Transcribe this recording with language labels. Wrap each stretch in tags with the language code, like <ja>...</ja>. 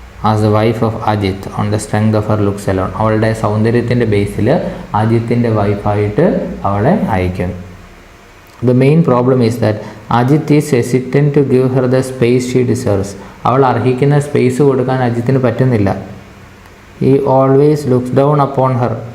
<en>As a wife of Ajith on the strength of her looks alone.</en> <ml>അവളുടെ സൗന്ദര്യത്തിൻ്റെ ബേസിൽ അജിത്തിൻ്റെ വൈഫായിട്ട് അവളെ അയക്കുന്നു.</ml> <en>The main problem is that Ajit is hesitant to give her the space she deserves.</en> <ml>അവൾ അർഹിക്കുന്ന space കൊടുക്കാൻ അജിത്തിന് പറ്റുന്നില്ല.</ml> <en>He always looks down upon her.</en>